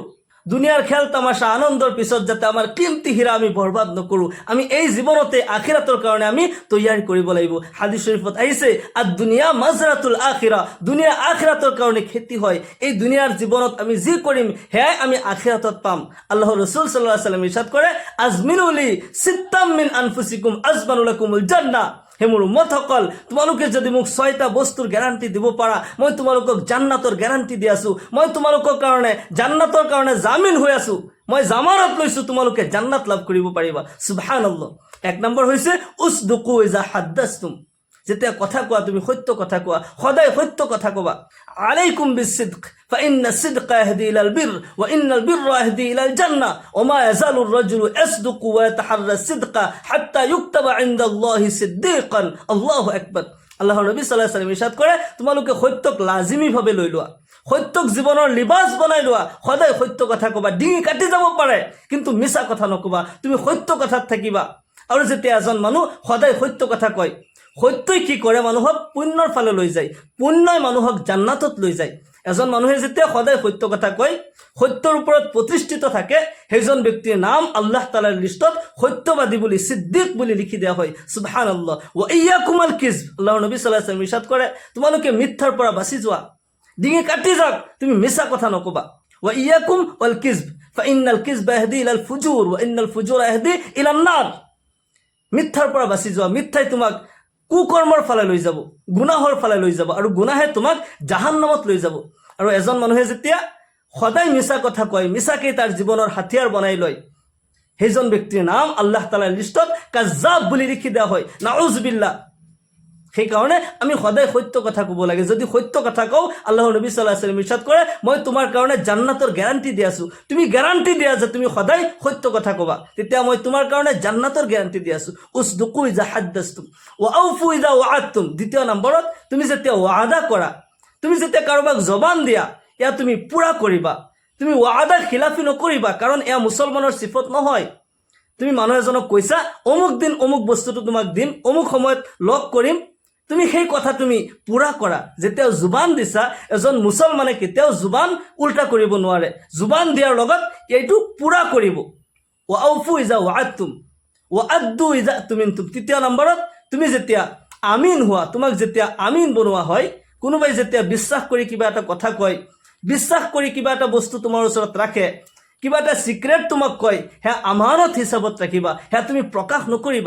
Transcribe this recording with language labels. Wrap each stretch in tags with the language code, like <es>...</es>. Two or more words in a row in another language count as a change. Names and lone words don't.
<as>দুনিয়াৰ খেল তামাশা আনন্দৰ পিছত যাতে আমাৰ কিমতি হীৰা আমি বৰবাদ নকৰোঁ, আমি এই জীৱনতে আখিৰাতৰ কাৰণে আমি তৈয়াৰী কৰিব লাগিব। হাদিছ শৰীফত আহিছে</as> <ar>الدنيا مزرعة الآخرة,</ar> <as>দুনিয়া আখিৰাতৰ কাৰণে খেতি হয়। এই দুনিয়াৰ জীৱনত আমি যি কৰিম সেয়াই আমি আখিৰাতত পাম। আল্লাহৰ ৰাসূল</as> <ar>صلى الله عليه وسلم</ar> <as>ইৰশাদ কৰে</as> <ar>اضمنوا لي ستا من أنفسكم أضمن لكم الجنة.</ar> <as>হে মোৰ উম্মতসকল, তোমালোকে যদি মোক 6টা বস্তুৰ গ্যাৰাণ্টি দিব পাৰা, মই তোমালোকক জান্নাতৰ গ্যাৰাণ্টি দি আছোঁ। মই তোমালোকৰ কাৰণে জান্নাতৰ কাৰণে জামিন হৈ আছোঁ। মই জামানত লৈছোঁ তোমালোকে জান্নাত লাভ কৰিব পাৰিবা। সুবহানাল্লাহ। 1 নম্বৰ হৈছে</as> <ar>اصدقوا إذا حدثتم,</ar> <as>যেতিয়া কথা কোৱা তুমি সত্য কথা কোৱা, সদায় সত্য কথা কবা।</as> <ar>عليكم بالصدق فإن الصدق يهدي إلى البر وإن البر يهدي إلى الجنة وما يزال الرجل يصدق ويتحرى الصدق حتى يكتب عند الله صديقا. الله أكبر.</ar> <as>আল্লাহৰ নবী</as> <ar>صلى الله عليه وسلم</ar> <as>ইৰশাদ কৰে তোমালোকে সত্যক লাজিমিভাৱে লৈ লোৱা, সত্যক জীৱনৰ লিবাস বনাই লোৱা, সদায় সত্য কথা কবা। ডিঙি কাটি যাব পাৰে কিন্তু মিছা কথা নকবা, তুমি সত্য কথাত থাকিবা। আৰু যেতিয়া এজন মানুহ সদায় সত্য কথা কয়, সত্যই কি কৰে মানুহক পুণ্যৰ ফালে লৈ যায়, পুণ্যই মানুহক জান্নাতত লৈ যায়। এজন মানুহে যেতিয়া সদায় সত্য কথা কয়, সত্যৰ ওপৰত প্ৰতিষ্ঠিত থাকে, সেইজন ব্যক্তিৰ নাম আল্লাহ তাআলাৰ লিষ্টত সত্যবাদী বুলি, সিদ্দিক বুলি লিখি দিয়া হয়। সুবহানাল্লাহ।</as> <ar>وإياكم والكذب,</ar> <as>আল্লাহৰ নবী</as> <ar>صلى الله عليه وسلم</ar> <as>ইৰশাদ কৰে তোমালোকে মিথ্যাৰ পৰা বাচি যোৱা, ডিঙি কাটি যাওক, তুমি মিছা কথা নকবা।</as> <ar>وإياكم والكذب فإن الكذب يهدي إلى الفجور وإن الفجور يهدي إلى النار.</ar> <as>মিথ্যাৰ পৰা বাচি যোৱা, মিথ্যাই তোমাক কুকৰ্মৰ ফালে লৈ যাব, গুনাহৰ ফালে লৈ যাব, আৰু গুনাহে তোমাক জাহান্নামত লৈ যাব। আৰু এজন মানুহে যেতিয়া সদায় মিছা কথা কয়, মিছাকেই তাৰ জীৱনৰ হাতিয়াৰ বনাই লয়, সেইজন ব্যক্তিৰ নাম আল্লাহ তাআলাৰ লিষ্টত কাজ্জাব বুলি লিখি দিয়া হয়। নাউজুবিল্লাহ। সেইকাৰণে আমি সদায় সত্য কথা ক'ব লাগে। যদি সত্য কথা কওঁ, আল্লাহৰ নবী</as> <ar>صلى الله عليه وسلم</ar> <as>ইৰশাদ কৰে মই তোমাৰ কাৰণে জান্নাতৰ গ্যাৰাণ্টি দি আছোঁ। তুমি গ্যাৰাণ্টি দিয়া যে তুমি সদায় সত্য কথা ক'বা, তেতিয়া মই তোমাৰ কাৰণে জান্নাতৰ গ্যাৰাণ্টি দি আছোঁ।</as> <ar>اصدقوا إذا حدثتم وأوفوا إذا وعدتم.</ar> <as>2 নম্বৰত তুমি যেতিয়া ওয়াদা কৰা, তুমি যেতিয়া কাৰোবাক জবান দিয়া, এয়া তুমি পুৰা কৰিবা। তুমি ওয়াদাৰ খিলাফি নকৰিবা, কাৰণ এয়া মুছলমানৰ সিফত নহয়। তুমি মানুহ এজনক কৈছা অমুক দিন অমুক বস্তুটো তোমাক দিম, অমুক সময়ত লগ কৰিম, তুমি সেই কথা তুমি পুৰা কৰা। যেতিয়া জুবান দিছা, এজন মুছলমানে কেতিয়াও জুবান উল্টা কৰিব নোৱাৰে, জুবান দিয়াৰ লগত এইটো পুৰা কৰিব।</as> <ar>وأوفوا إذا وعدتم وأدوا إذا ائتمنتم.</ar> <as>3 নম্বৰত তুমি যেতিয়া আমিন হোৱা, তোমাক যেতিয়া আমিন বনোৱা হয়, কোনোবাই যেতিয়া বিশ্বাস কৰি কিবা এটা কথা কয়, বিশ্বাস কৰি কিবা এটা বস্তু তোমাৰ ওচৰত ৰাখে, কিবা এটা সিক্ৰেট তোমাক কয়, সেয়া আমানত হিচাপত ৰাখিবা, সেয়া তুমি প্ৰকাশ নকৰিবা।</as>